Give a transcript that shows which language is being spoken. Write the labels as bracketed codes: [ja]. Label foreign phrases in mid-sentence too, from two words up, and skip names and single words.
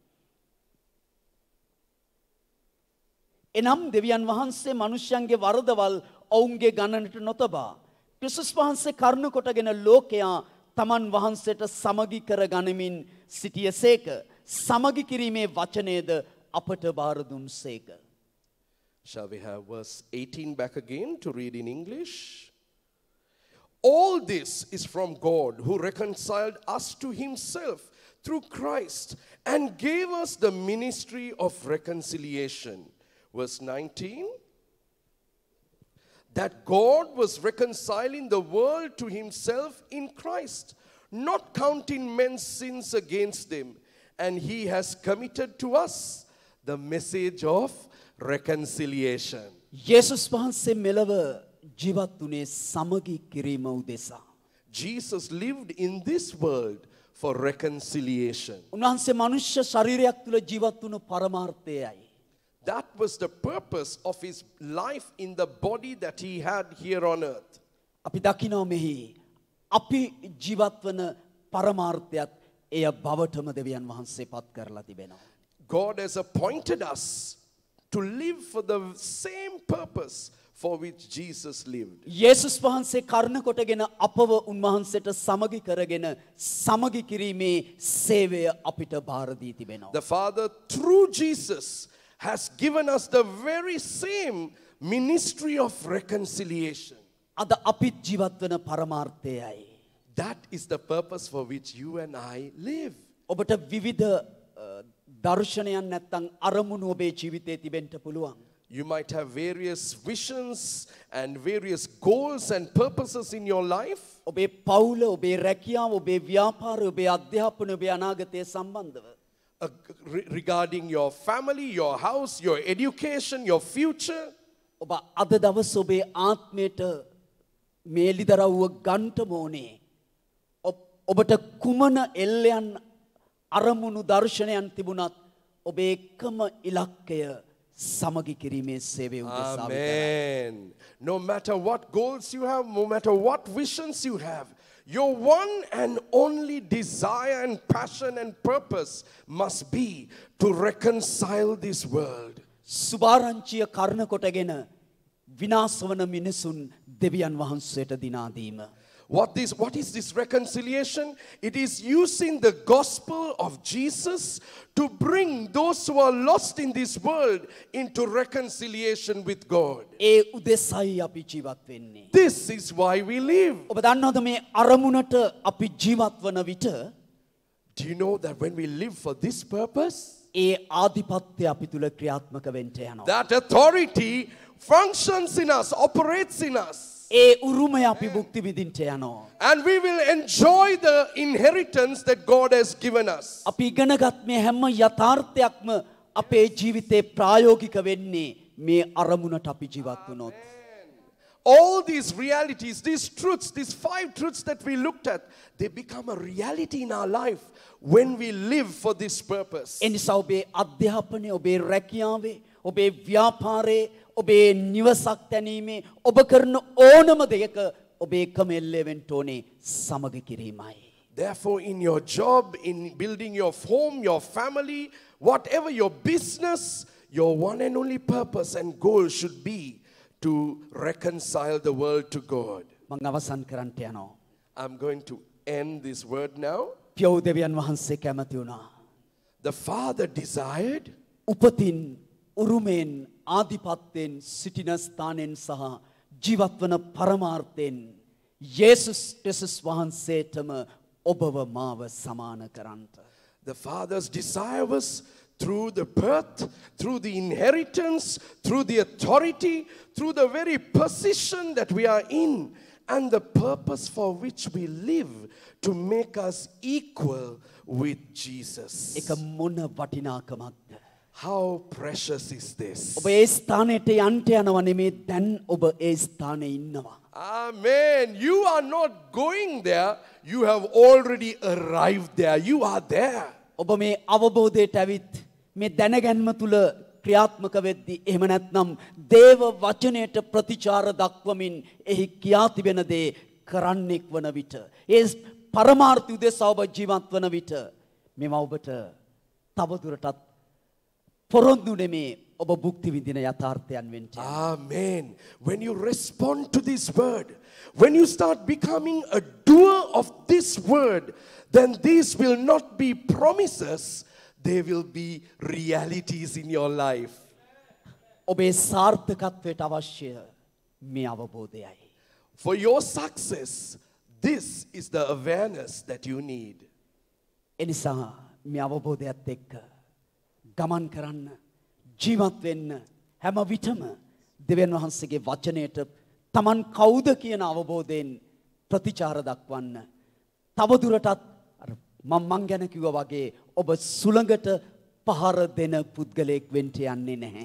[si] එනම් දෙවියන් වහන්සේ මිනිසයන්ගේ වරදවල් ඔවුන්ගේ ගණනට නොතබා ක්‍රිස්තුස් වහන්සේ කරුණ කොටගෙන ලෝකයා තමන් වහන්සේට සමගි කර ගනිමින් සිටියසේක. සමගි කිරීමේ වචනයද අපට බාර දුන්සේක. [en] Shall we have verse 18 back again to read in English? All this is from God, who reconciled us to himself through Christ and gave us the ministry of reconciliation. Verse 19. That God was reconciling the world to himself in Christ, not counting men's sins against them. And he has committed to us the message of reconciliation. [si] යේසුස් වහන්සේ මෙලව ජීවත් වුණේ සමගි කිරීම උදෙසා. [en] Jesus lived in this world for reconciliation. [si] උන්වහන්සේ මනුෂ්‍ය ශරීරයක් තුළ ජීවත් වුණු පරමාර්ථයයි. [en] That was the purpose of his life in the body that he had here on earth. [si] අපි දකිනවා මෙහි අපි ජීවත් වන පරමාර්ථයත් එය බවටම දෙවියන් වහන්සේ පත් කරලා තිබෙනවා. [en] God has appointed us to live for the same purpose for which Jesus lived. [si] යේසුස් වහන්සේ කරුණ කොටගෙන අපව උන්වහන්සේට සමගි කරගෙන සමගි කිරීමේ සේවය අපිට බාර දී තිබෙනවා. [en] The Father through Jesus has given us the very same ministry of reconciliation. [si] අද අපිත් ජීවත් වන පරමාර්ථයයි. [en] That is the purpose for which you and I live. [si] ඔබට විවිධ දර්ශනයන් නැත්තම් අරමුණු ඔබේ ජීවිතේ තිබෙන්න පුළුවන්. [en] You might have various visions and various goals and purposes in your life. [si] ඔබේ පවුල, ඔබේ රැකියාව, ඔබේ ව්‍යාපාරය, ඔබේ අධ්‍යාපන, ඔබේ අනාගතය සම්බන්ධව. [en] Regarding your family, your house, your education, your future. [si] ඔබ අද දවස් ඔබේ ආත්මයට මේ එළිදරව්ව ගන්නට ඕනේ. ඔබට කුමන එල්ලයන් අරමුණු දර්ශනයන් තිබුණත් ඔබේ එකම ඉලක්කය සමගි කිරීමේ සේවය උදෙසා. [en] Amen. No matter what goals you have, no matter what visions you have, your one and only desire and passion and purpose must be to reconcile this world. [si] සුභාරංචිය කර්ණ කොටගෙන විනාශ වන මිනිසුන් දෙවියන් වහන්සේට දිනා දීම. [en] What is this reconciliation? It is using the gospel of Jesus to bring those who are lost in this world into reconciliation with God. [si] ඒ උදෙසයි අපි ජීවත් වෙන්නේ. [en] This is why we live. [si] ඔබ දන්නවද මේ අරමුණට අපි ජීවත් වන විට [en] Do you know that when we live for this purpose, [si] ඒ ආධිපත්‍ය අපි තුල ක්‍රියාත්මක වෙන්න යනවා. [en] that authority functions in us, operates in us. [si] ඒ උරුමය අපි භුක්ති විඳින්න යනවා. [en] And we will enjoy the inheritance that God has given us. [si] අපි ඉගෙනගත් මේ හැම යථාර්ථයක්ම අපේ ජීවිතේ ප්‍රායෝගික වෙන්නේ මේ අරමුණට අපි ජීවත් වුණොත්. [en] All these realities, these truths, these 5 truths that we looked at, they become a reality in our life when we live for this purpose. [si] එනිසා ඔබේ අධ්‍යාපනය, ඔබේ රැකියාවේ, ඔබේ ව්‍යාපාරේ, ඔබේ නිවසක් තැනීමේ, ඔබ කරන ඕනම දෙයක ඔබේ එකම එල්ලේ වෙන්න ඕනේ සමග කිරීමයි. [en] Therefore, in your job, in building your home, your family, whatever your business, your one and only purpose and goal should be to reconcile the world to God. [si] මම අවසන් කරන්න යනවා. [en] I'm going to end this word now. [si] පියව් දෙවියන් වහන්සේ කැමති වුණා. [en] The Father desired [si] උපතින් උරුමෙන් ආධිපත්‍යෙන් සිටින ස්ථානෙන් සහ ජීවත් වන පරමාර්ථයෙන් යේසුස් ක්‍රිස්තුස් වහන්සේටම ඔබව මාව සමාන කරන්ට. [en] The Father's desire was through the birth, through the inheritance, through the authority, through the very position that we are in, and the purpose for which we live, to make us equal with Jesus. [si] එක මොන වටිනාකමක්ද. [en] How precious is this? [si] ඔබ ඒ ස්ථානයට යන්න යනව නෙමේ දැන් ඔබ ඒ ස්ථානයේ ඉන්නවා. [en] Amen. You are not going there. You have already arrived there. You are there. [si] ඔබ මේ අවබෝධයට ඇවිත් මේ දැනගැන්ම තුල ක්‍රියාත්මක වෙද්දී එහෙම නැත්නම් දේව වචනයට ප්‍රතිචාර දක්වමින් එහි කියා තිබෙන දේ කරන්නෙක් වන විට ඒ පරමාර්ථය උදෙසා ඔබ ජීවත් වන විට මෙම ඔබට තවදුරටත් පොරොන්දු නෙමේ ඔබ භුක්ති විඳින යථාර්ථයන් වෙන්න. [en] Amen. When you respond to this word, when you start becoming a doer of this word, then these will not be promises, they will be realities in your life. [si] ඔබේ සාර්ථකත්වයට අවශ්‍ය මේ අවබෝධයයි. [en] For your success, this is the awareness that you need. [si] එනිසා මේ අවබෝධයත් එක්ක ගමන් කරන්න, ජීවත් වෙන්න හැම විටම දෙවියන් වහන්සේගේ වචනයට Taman කවුද කියන අවබෝධයෙන් ප්‍රතිචාර දක්වන්න. තවදුරටත් මං ගැන කිව්වා වගේ ඔබ සුළඟට පහර දෙන පුද්ගලයෙක් වෙන්න යන්නේ නැහැ.